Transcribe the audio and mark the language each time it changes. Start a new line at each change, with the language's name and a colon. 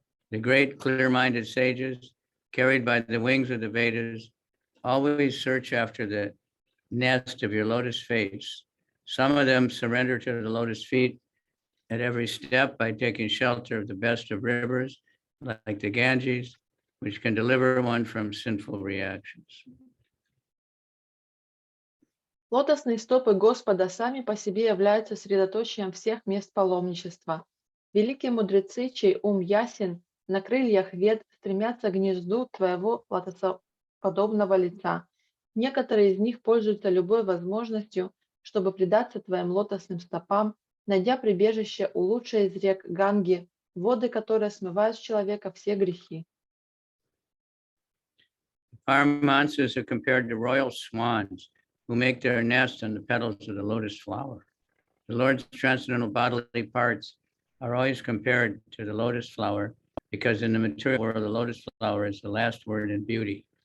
English: The great clear-minded sages, carried by the wings of the Vedas, always search after the nest of your lotus feet. Some of them surrender to the lotus feet at every step by taking shelter of the best of rivers, like the Ganges, which can deliver one from sinful reactions.
Russian: Лотосные стопы Господа сами по себе являются средоточием всех мест паломничества. Великие мудрецы, чей ум ясен, на крыльях вед стремятся к гнезду твоего лотосоподобного лица. Некоторые из них пользуются любой возможностью, чтобы предаться твоим лотосным стопам, найдя прибежище у лучшей из рек Ганги, воды, которые смывают с человека все грехи.
English: Paramahansa are compared to royal swans who make their nest on the petals of the lotus flower. The Lord's transcendental bodily parts are always compared to the lotus flower because in the material world, the lotus flower is the last word in beauty.